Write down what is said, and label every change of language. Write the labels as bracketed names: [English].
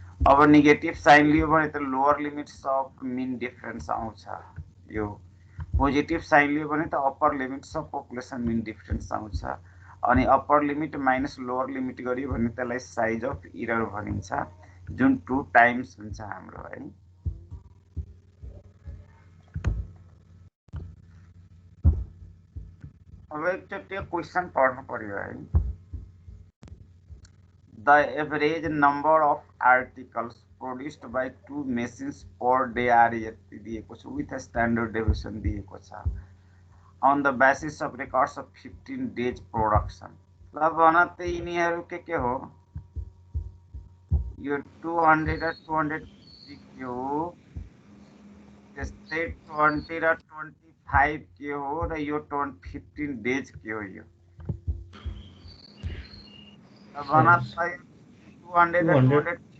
[Nepali] अब negative sign लियो भने त lower limits of mean difference आउँछ, यो पोजिटिभ साइन लियो भने त upper limits of population mean difference आउँछ, अनि upper limit minus lower limit गरियो भने त्यसलाई साइज अफ एरर भनिन्छ, जुन 2 टाइम्स हुन्छ हाम्रो है। अब एकचोटि क्वेसन पढ्नु पर्यो है। [English] The average number of articles produced by 2 machines per day are [Nepali] यति दिएको छ, [English] with a standard deviation [Nepali] दिएको छ, [English] on the basis of records of 15 days production। [Nepali] ल भन त यिनीहरू के हो, यो 200 र 250 के हो, त्यस्तै 20 र 25 के हो, र यो 15 डेज के हो। यो भन त 200 र 200